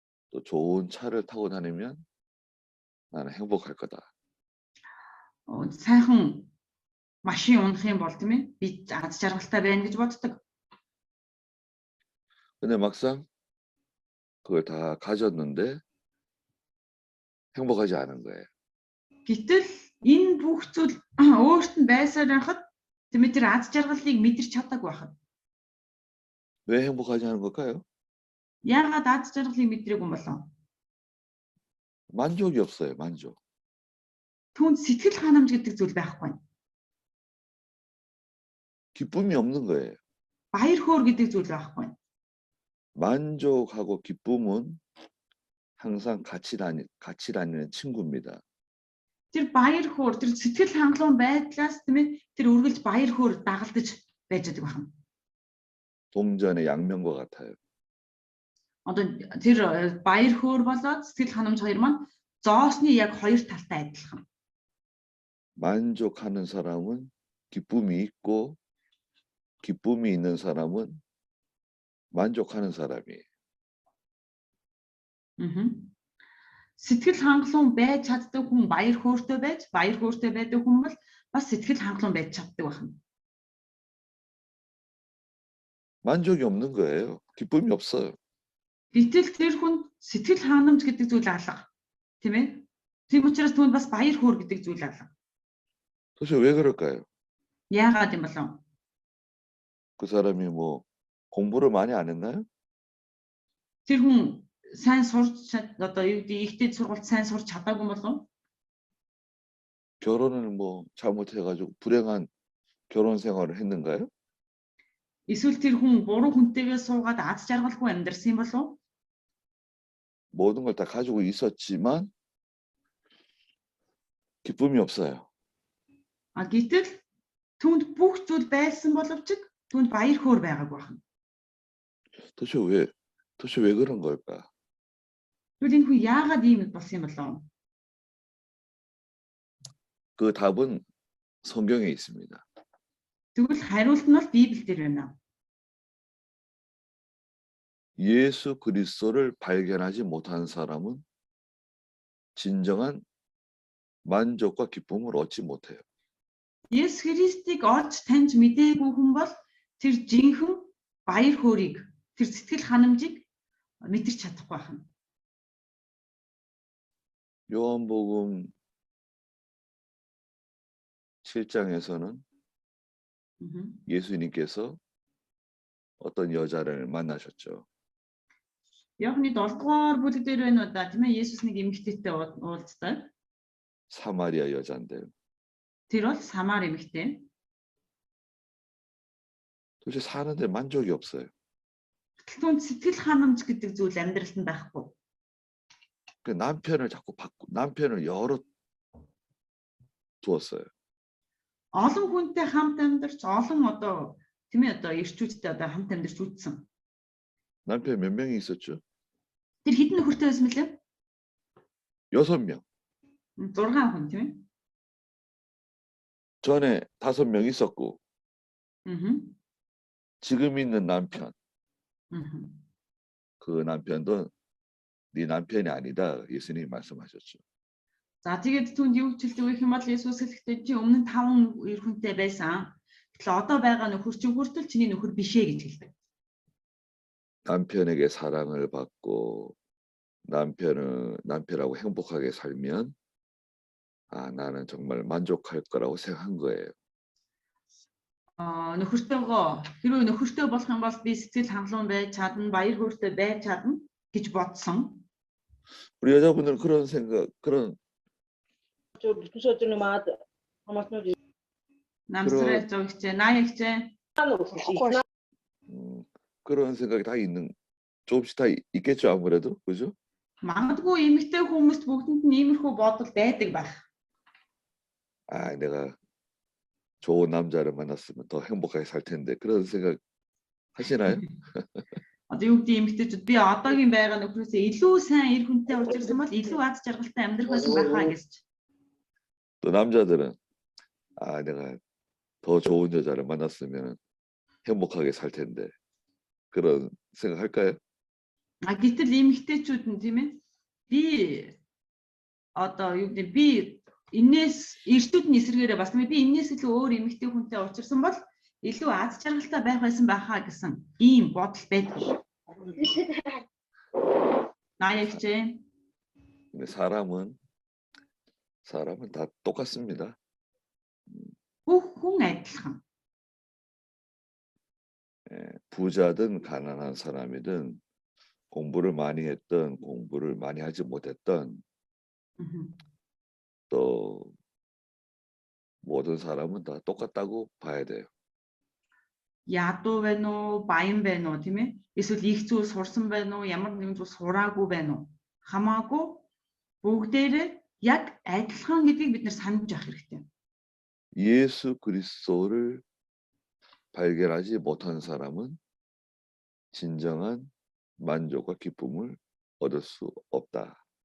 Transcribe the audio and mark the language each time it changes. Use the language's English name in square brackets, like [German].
[Korean] 또 좋은 차를 타고 다니면 나는 행복할 거다. [Mongolian] Сайхан машин унах юм бол тийм ээ би аз жаргалтай байна гэж боддог. [Korean] 근데 막상 그걸 다 가졌는데 행복하지 않은 거예요. [Mongolian] Гэтэл энэ бүх зүйл өөрт нь байсаар байхад тийм ээ тэр аз жаргалыг мэдэрч чадаагүй байхад. [Korean] 왜 행복하지 않은 걸까요? [Mongolian] Яагаад аз жаргалыг мэдрээгүй юм болов? [Korean] 만족이 없어요. 만족. [Mongolian] Түүнд сэтгэл ханамж гэдэг зүйл байхгүй. [Korean] 기쁨이 없는 거예요. [Mongolian] Баяр хөөр гэдэг зүйл байхгүй. [Korean] 만족하고 기쁨은 항상 같이 다니는 친구입니다. [Mongolian] Тэр баяр хөөр тэр сэтгэл хангалуун байдлаас тийм ээ тэр үргэлж баяр хөөр дагалдаж байж байгаа байна. [Korean] 동전의 양면과 같아요. [Mongolian] Одоо тэр баяр хөөр болоод сэтгэл ханамж хоёр маань зоосны яг хоёр талтай адилхан. [Korean] 만족하는 사람은 기쁨이 있고 기쁨이 있는 사람은 만족하는 사람이에요. [Mongolian] Сэтгэл хангалуун байж чаддаг хүн баяр хөөртэй байж, баяр хөөртэй байдаг хүн бол бас сэтгэл хангалуун байж чаддаг байна. [Korean] 만족이 없는 거예요. 기쁨이 없어요. [Mongolian] Гэтэл тэр хүн сэтгэл ханамж гэдэг зүйл алга. Тийм ээ? Тийм учраас түүнд бас баяр хөөр гэдэг зүйл алга. [Korean] 도대체 왜 그럴까요? [Mongolian] Яагаад юм болов? [Korean] 그 사람이 뭐 공부를 많이 안 했나요? [Mongolian] Тэр хүн сайн сурч одоо юу гэдэг ихтэй сургуульд сайн сурч чадаагүй болов? [Korean] 결혼을 뭐 잘못해가지고 불행한 결혼 생활을 했는가요? [Mongolian] Эсвэл тэр хүн буруу хүнтэйгээ суугаад аз жаргалгүй амьдарсан юм болов? [Korean] 모든 걸 다 가지고 있었지만 기쁨이 없어요. [Mongolian] Гэтэл түүнд бүх зүйл байсан боловч түүнд баяр хөөр байгаагүй байна. [Korean] 도대체 왜 그런 걸까? [Mongolian] Тэгвэл энэ хүн яагаад ийм болсон юм болов? [Korean] 그 답은 성경에 있습니다. [Mongolian] Тэгвэл хариулт нь бол Библиэлд байна. [Korean] 예수 그리스도를 발견하지 못한 사람은 진정한 만족과 기쁨을 얻지 못해요. [Mongolian] Есүс Христийг олж таньж мэдээгүй хүн бол тэр жинхэнэ баяр хөөргийг, тэр сэтгэл ханамжийг мэдэрч чадахгүй байна. [Korean] 요한복음 7장에서는 Мгм. 예수님께서 어떤 여자를 만나셨죠. [Mongolian] Яохны 7 дугаар бүлэг дээр байна уу да тийм ээ Есүс нэг эмэгтэйтэй уулздаг. [Korean] 사마리아 여자인데 [Mongolian] Тэр бол Самар эмэгтэй. [Korean] 도대체 사는데 만족이 없어요. [Mongolian] Гэтэл түүнд сэтгэл ханамж гэдэг зүйл амьдралд нь байхгүй. [Korean] 그 남편을 자꾸 남편을 여러 두었어요. [Mongolian] Олон хүнтэй хамт амьдарч олон одоо тийм ээ одоо ирчүүдтэй одоо хамт амьдарч үтсэн. [Korean] 남편 몇 명이 있었죠? [Mongolian] Тэр хэдэн нөхөртэй байсан мөлий? [Korean] 6명. [Mongolian] 6 хүн тийм ээ. [Korean] 전에 5명 있었고 Аа. 지금 있는 남편 Аа. 그 남편도 네 남편이 아니다 예수님이 말씀하셨죠. [Mongolian] За тэгээд түүнд юу хэлдэг вэ гэм бол Есүс хэлэхдээ чи өмнө нь 5 эр хүнтэй байсан. Гэтэл одоо байгаа нөхөр чи хүртэл чиний нөхөр бишээ гэж хэлдэг. [Korean] 남편에게 사랑을 받고 남편하고 행복하게 살면 나는 정말 만족할 거라고 생각한 거예요. [Mongolian] Нөхөртөөгөө хэрвээ нөхөртөө болох юм бол би сэтгэл хангалуун байж чадна, баяр хөөртэй байж чадна гэж бодсон. [Korean] 우리 여자분들은 그런 생각, 그런 Намсрай зөвгчээ, наа ягчээ. 그런 생각이 다 조금씩 다 있겠죠 아무래도 그죠? [Mongolian] Магадгүй эмэгтэй хүмүүст бүгдэнд нь иймэрхүү бодол байдаг байх. [Korean] 내가 좋은 남자를 만났으면 더 행복하게 살 텐데 그런 생각 하시나요? [Mongolian] Одоо юу гэдэг эмэгтэйчүүд би одоогийн байгаа нөхрөөсөө илүү сайн эр хүнтэй уулзсан бол илүү аз жаргалтай амьдрах байсан байхаа гэж. [Korean] 또 남자들은 내가 더 좋은 여자를 만났으면 행복하게 살 텐데 그런 생각할까요? [Mongolian] Гэтэл эмэгтэйчүүд нь тийм ээ би одоо юу гэдэг би энээс эртүүд нь эсрэгээрээ бас би энээс илүү өөр эмэгтэй хүнтэй уулзсан бол илүү аз жаргалтай байх байсан байхаа гэсэн ийм бодол байдаг. [Korean] 나였지. 근데 사람은 다 똑같습니다. [Mongolian] хүн адилхан. [Korean] 부자든 가난한 사람이든 공부를 많이 했든 공부를 많이 하지 못했든 또 모든 사람은 다 똑같다고 봐야 돼요. [Mongolian] Ядуу байна уу, баян байна уу тийм ээ? Эсвэл их зүйл сурсан байна уу, ямар нэгэн зүйл сураагүй байна уу? Хамаагүй бүгдээрээ яг адилхан гэдгийг бид нар санаж явах хэрэгтэй. [Korean] 예수 그리스도를 발견하지 못한 사람은 진정한 만족과 기쁨을 얻을 수 없다.